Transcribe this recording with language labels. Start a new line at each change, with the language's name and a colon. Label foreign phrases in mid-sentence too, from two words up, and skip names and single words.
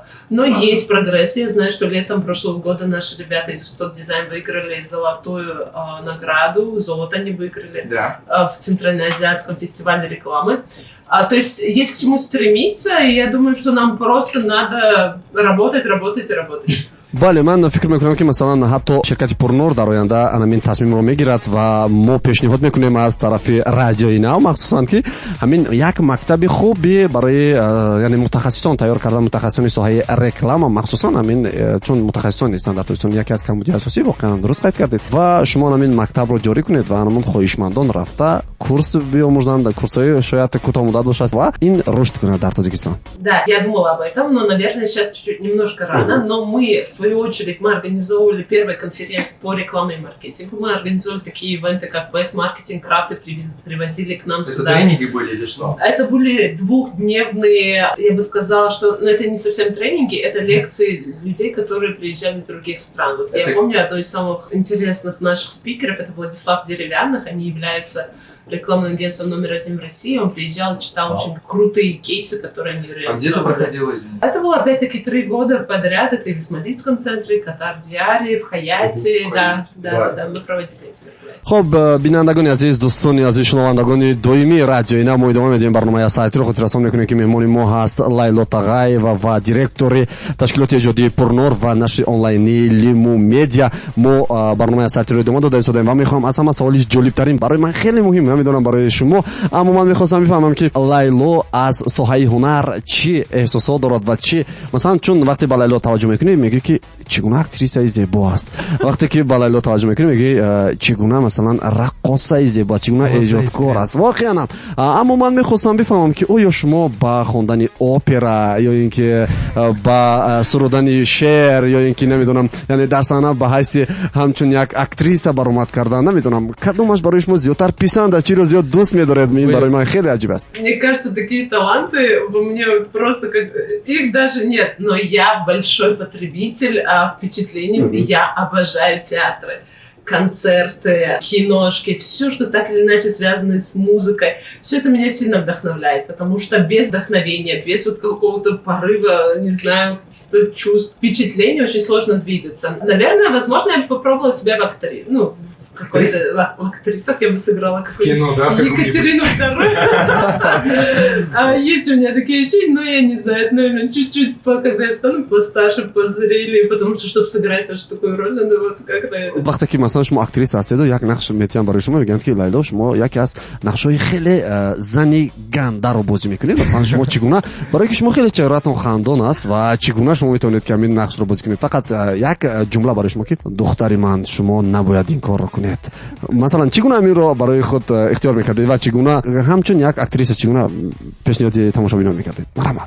Russian: Но есть прогресс. Я знаю, что летом прошлого года наши ребята из Усток Дизайн выиграли золотую награду, золото они выиграли в Центральноазиатском фестивале рекламы. То есть есть к чему стремиться, и я думаю, что нам просто надо работать.
Tajik: бале ман фикр мекунам ки масалан ҳатто ширкати пурнур дар оянда анамин тасмимро мегирад ва мо пешниҳод мекунем аз тарафи радиои нав махсусан ки ҳамин як мактаби хуби барои яъне мутахассисон тайёр кардан мутахассисони соҳаи реклама махсусан ҳамин чун мутахассисон нестанд дар тоҷикистон яке аз камбудии асосӣ воқеан дуруст қайд кардед ва шумо ҳамин мактабро ҷорӣ кунед ва ҳамон хоҳишмандон рафта курс биомӯзанд курсҳои шояд кӯтоҳмуддат бошад ва ин рушд кунад дар Тоҷикистон.
Russian: Да, я думала об этом, но, наверное, сейчас чуть-чуть немножко рано, но мы, в свою очередь, мы организовывали первые конференции по рекламе и маркетингу, мы организовали такие ивенты, как Best Marketing Craft, и привозили к нам сюда. Это тренинги были или что? Это были двухдневные, я бы сказала, что это не совсем тренинги, это лекции людей, которые приезжали из других стран. Вот я помню, одно из самых интересных наших спикеров, это Владислав Деревянных, они являются рекламным агентством номер 1 в России. Он приезжал, читал очень крутые кейсы, которые они реализовали. А где это проходило, извините? Это было опять-таки 3 года подряд. Это и в Исмаилском центре, Катар-Диаре, в Хаяте. Да, мы проводили эти мероприятия.
Tajik: хоб бинандагони азиз, дӯстони азиз, шунавандагони доимии радиои нав, мо идома медиҳем барномаи сайтиро. хотиррасон мекунем ки меҳмони мо ҳаст Лайло Тағаева ва директори ташкилоти эҷодии Пурнур ва нашри онлайни Лиму Медиа. мо барномаи сайтиро идома дода истодаем ва мехоҳам аз ҳама саволи ҷолибтарин барои ман хеле муҳим
Persian: میدونم برای شما اما من میخواستم بفهمم که لیلا از ساحه هنر چی احساسات دارد و چی مثلا چون وقتی به لیلا توجه میکنی میگی که چگونه اکتریسه زیبا است وقتی که به لیلا توجه میکنی میگی چگونه مثلا رقاصه زیبا چگونه ایجادکار است واقعا اما من میخواستم بفهمم که آیا شما با خواندن اپرا یا اینکه با سرودن شعر یا اینکه نمیدونم یعنی در صحنه به حیث همچون یک اکتریسه برآمد کردن نمیدونم کدومش برای شما زیاتر پسند چی رو زیاد دوست می‌دارید این برای من خیلی عجیب است.
Russian: Мне кажется, такие таланты у меня просто как их даже нет, но я большой потребитель впечатлений, я обожаю театры, концерты, киношки, все, что так или иначе связано с музыкой, все это меня сильно вдохновляет, потому что без вдохновения, без вот какого-то порыва, не знаю, каких-то чувств, впечатлений очень сложно двигаться. Наверное, возможно, я бы попробовала себя в актрисе, в актрисах я бы сыграла какую-нибудь Екатерину II. Есть у меня такие ощущения, но я не знаю, это, наверное, чуть-чуть, когда я стану постарше, позрелее, потому что, чтобы сыграть даже такую роль, надо вот как-то это.
Persian: وقتی که مثلا شما اکتریس هستید و یک نقش میتونم برای شما بگم که لیلا شما یکی از نقش‌های خیلی زنی گنده رو بازی میکنید مثلا شما چگونه برای که شما خیلی چهرهتون خندان است و چگونه شما میتونید که همین نقش رو بازی کنید فقط یک جمله برای شما که دختری من شما نباید این کار رو کنید مثلا چگونه همین رو برای خود اختیار میکردید و چگونه همچون یک اکتریس چگونه پیشنهاد تماشابینان میکردید مرحبا